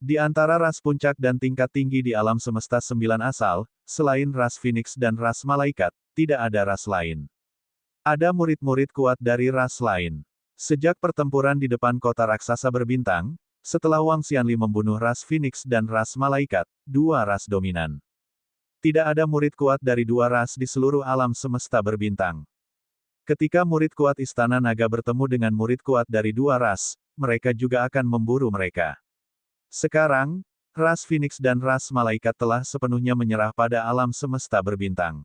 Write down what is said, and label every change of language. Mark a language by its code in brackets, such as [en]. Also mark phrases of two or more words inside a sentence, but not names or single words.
[id] Di antara ras puncak dan tingkat tinggi di alam semesta 9 asal, selain ras Phoenix dan ras malaikat, tidak ada ras lain. Ada murid-murid kuat dari ras lain. Sejak pertempuran di depan kota raksasa berbintang, setelah Wang Xianli membunuh ras Phoenix dan ras malaikat, dua ras dominan. Tidak ada murid kuat dari dua ras di seluruh alam semesta berbintang. Ketika murid kuat Istana Naga bertemu dengan murid kuat dari dua ras, mereka juga akan memburu mereka. Sekarang, ras Phoenix dan ras malaikat telah sepenuhnya menyerah pada alam semesta berbintang.